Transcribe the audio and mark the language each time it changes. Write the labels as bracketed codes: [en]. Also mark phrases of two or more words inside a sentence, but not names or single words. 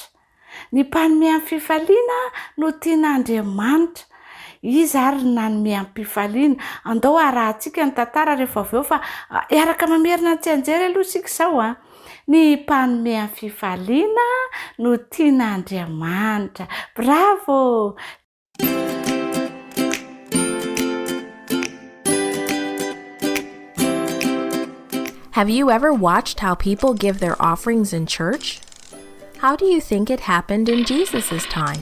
[mg] Ny mpanome amin'ny fifaliana no tian'Andriamanitra. Izy ary nanome amin'ny fifaliana. Andao arahantsika ny tantara rehefa avy eo fa iaraka mamerina ny tsy anjery aloha isika izao ny mpanome amin'ny fifaliana no tian'Andriamanitra. Bravo! [en] Have you ever watched how people give their offerings in church? How do you think it happened in Jesus' time?